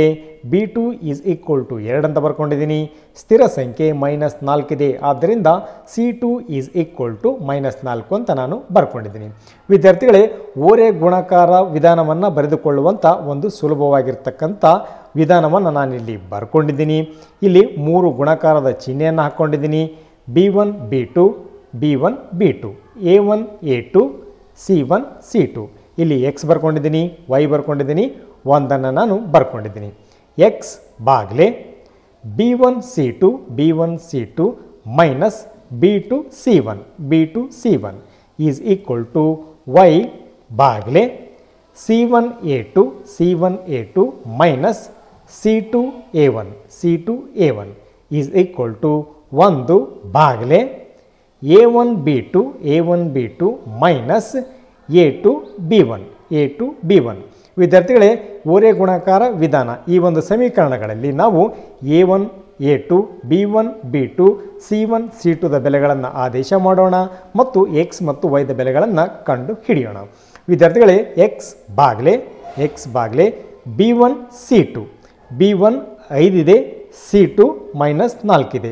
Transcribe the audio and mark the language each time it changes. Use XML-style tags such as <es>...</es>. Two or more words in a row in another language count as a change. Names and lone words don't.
<kn>b2 = 2 ಅಂತ ಬರ್ಕೊಂಡಿದ್ದೀನಿ. ಸ್ಥಿರ ಸಂಖ್ಯೆ -4 ಇದೆ. ಆದ್ದರಿಂದ c2 = -4 ಅಂತ ನಾನು ಬರ್ಕೊಂಡಿದ್ದೀನಿ. ವಿದ್ಯಾರ್ಥಿಗಳೇ, ಓರೆ ಗುಣಾಕಾರ ವಿಧಾನವನ್ನು ಬರೆದುಕೊಳ್ಳುವಂಥ ಒಂದು ಸುಲಭವಾಗಿರ್ತಕ್ಕಂಥ ವಿಧಾನವನ್ನು ನಾನಿಲ್ಲಿ ಬರ್ಕೊಂಡಿದ್ದೀನಿ. ಇಲ್ಲಿ 3 ಗುಣಾಕಾರದ ಚಿಹ್ನೆಯನ್ನು ಹಾಕ್ಕೊಂಡಿದ್ದೀನಿ.</kn> <en>b1 b2 b1 b2 a1 a2 c1 c2.</en> <kn>ಇಲ್ಲಿ x ಬರ್ಕೊಂಡಿದ್ದೀನಿ, y ಬರ್ಕೊಂಡಿದ್ದೀನಿ, 1 ನಾನು ಬರ್ಕೊಂಡಿದ್ದೀನಿ. x ಬಾಗ್ಲೆ b1 c2 b1 c2 ಮೈನಸ್ b2 c1 b2 c1 = y ಬಾಗ್ಲೆ c1 a2 c1 a2 ಮೈನಸ್ c2 a1 c2 a1 = 1 ಬಾಗ್ಲೆ a1 b2 a1 b2 ಮೈನಸ್ a2 b1 a2 b1. ವಿದ್ಯಾರ್ಥಿಗಳೇ, ಓರೆ ಗುಣಾಕಾರ ವಿಧಾನ ಈ ಒಂದು ಸಮೀಕರಣಗಳಲ್ಲಿ ನಾವು a1 a2 b1 b2 c1 c2 ದ ಬೆಲೆಗಳನ್ನು ಆದೇಶ ಮಾಡೋಣ ಮತ್ತು x ಮತ್ತು y ದ ಬೆಲೆಗಳನ್ನು ಕಂಡು ಹಿಡಿಯೋಣ. ವಿದ್ಯಾರ್ಥಿಗಳೇ, x ಬಾಗ್ಲೆ b1 c2 b1 5 ಇದೆ, c2 -4 ಇದೆ.</kn>